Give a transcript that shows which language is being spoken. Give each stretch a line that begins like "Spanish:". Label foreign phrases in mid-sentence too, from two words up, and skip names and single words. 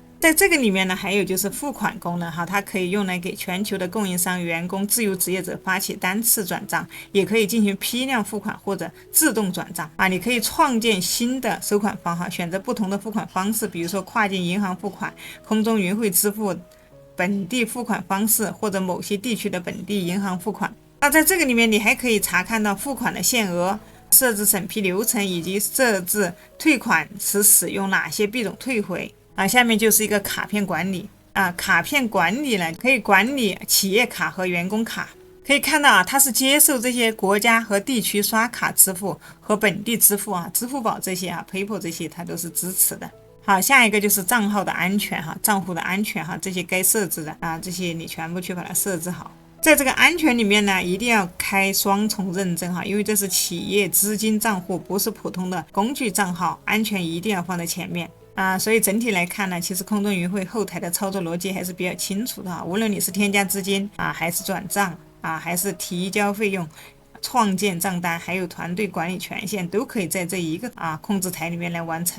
Chinese: 在這個裡面呢，還有就是付款功能哈，它可以用來給全球的供應商、員工、自由職業者發起單次轉賬，也可以進行批量付款或者自動轉賬啊。你可以創建新的收款方哈，選擇不同的付款方式，比如說跨境銀行付款、空中雲匯支付、本地付款方式或者某些地區的本地銀行付款。那在這個裡面，你還可以查看到付款的限額、設置審批流程以及設置退款時使用哪些幣種退回。下面就是一個卡片管理啊，卡片管理呢可以管理企業卡和員工卡。可以看到啊，它是接受這些國家和地區刷卡支付和本地支付啊，支付寶這些啊 ，PayPal 這些它都是支持的。好，下一個就是賬號的安全哈，賬戶的安全哈，這些該設置的啊，這些你全部去把它設置好。在這個安全裡面呢，一定要開雙重認證哈，因為這是企業資金賬戶，不是普通的工具賬號，安全一定要放在前面。所以整體來看呢，其實空中雲匯後台的操作邏輯還是比較清楚的哈。無論你是添加資金還是轉賬還是提交費用、創建賬單，還有團隊管理權限，都可以在這一個控制台裡面來完成。